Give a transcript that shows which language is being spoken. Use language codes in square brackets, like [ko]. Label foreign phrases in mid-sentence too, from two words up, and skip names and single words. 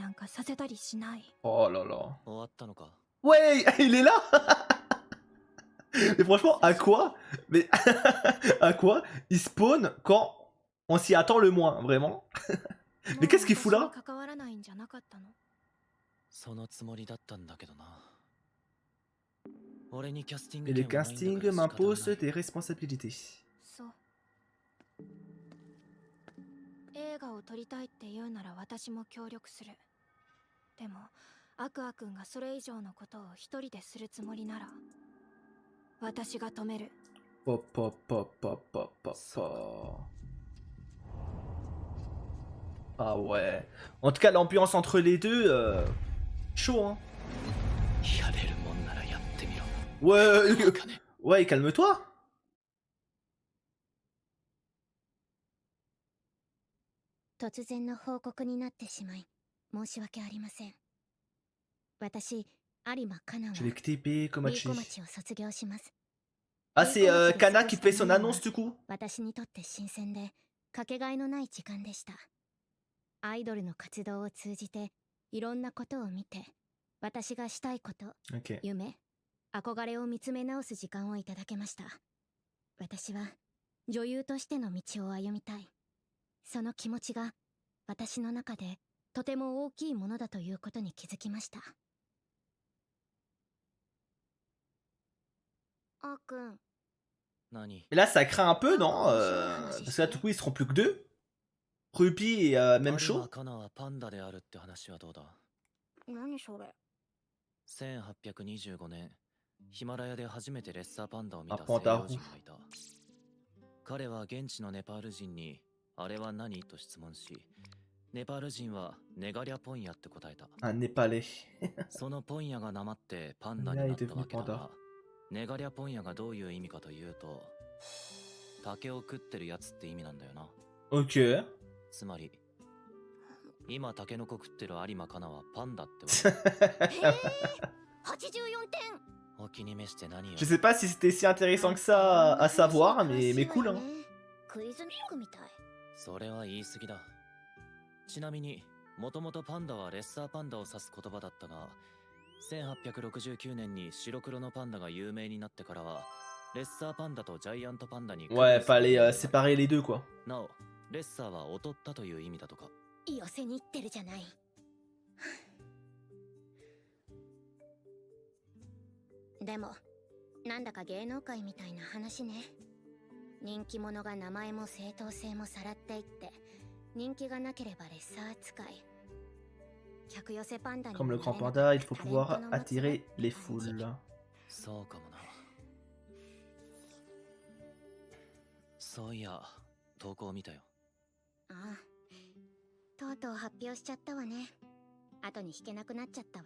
[fr] Oh là là. Ouais, il est là. Mais franchement, à quoi? Mais à quoi il spawn quand on s'y attend le moins, vraiment? Mais qu'est-ce qu'il fout là? [ja] 関わらないんじゃなかったの？そのつもりだったんだけどな。俺にキャスティン [fr] Et [ja] グ [fr] le [ja] 権はないんだか [fr] casting [ja] ら仕方が [fr] m'impose [ja] ない。 [fr] des responsabilités. [ja] そう。映画を撮りたいって言うなら私も協力する。でもアクア君がそれ以上のことを一人でするつもりなら私が止める。 [fr] Pop, pop, pop, pop, pop, pop, pop. Ah ouais. En tout cas, l'ambiance entre les deux, chaud, hein. [ja] やれるもんならやってみろ。 [fr] Ouais, [ja] バカね。 [fr] ouais, calme-toi. [ja] 突然の報告になってしまい申し訳ありません。私、有馬カナは [fr] J'ai les TP [ja] ビー Komachi. コ町を卒業します。 [fr] Ah, c'est Kana qui fait son annonce du coup? [ja] 私にとって新鮮でかけがえのない時間でした。アイドルの活動を通じていろんなことを見て、私がしたいこと、 [fr] Ok. [ja] 夢、憧れを見つめ直す時間をいただけました。私は女優としての道を歩みたい。その気持ちが私の中でとても大きいものだということに気づきました。あーくん、何？ [fr] Et là, ça craint un peu, non? Parce que là, du coup, ils seront plus que deux. Ruby et même [ja] 有馬 Shaw. カナはパンダであるって話はどうだ？何それ。 1825年、ヒマラヤで初めてレッサーパンダを見たあパンダ西洋人がいた。彼は現地のネパール人に、あれは何と質問し、ネパール人はネガリャポンヤって答えた。 [fr] Un Népalais. [ja] そのポンヤがなまってパンダになったわけだが、ネガリャポンヤがどういう意味かというと、竹を食ってるやつって意味なんだよな。 [fr] Ok. [ja] つまり、今タケノコ食ってる有馬カナはパンダってわけ。 84点。お気に召して何よ。 [fr] Je sais pas si c'était si intéressant que ça à savoir, mais cool, hein. [ja] クイズニックみたい。それは言い過ぎだ。ちなみに、もともとパンダはレッサーパンダを指す言葉だったが、1869年に白黒のパンダが有名になってからは、レッサーパンダとジャイアントパンダに。 [fr] Ouais, fallait séparer les deux, quoi. [ja] なお、レッサーは劣ったという意味だとか。寄せに行ってるじゃない。でも、なんだか芸能界みたいな話ね。人気者が名前も正当性もさらっていって、人気がなければレッサー扱い。客寄せパンダに [fr] Comme le grand panda, il faut pouvoir attirer les foules. [ja] そうかもな。そういや、投稿見たよ。ああ、とうとう発表しちゃったわね。後に弾けなくなっちゃったわ。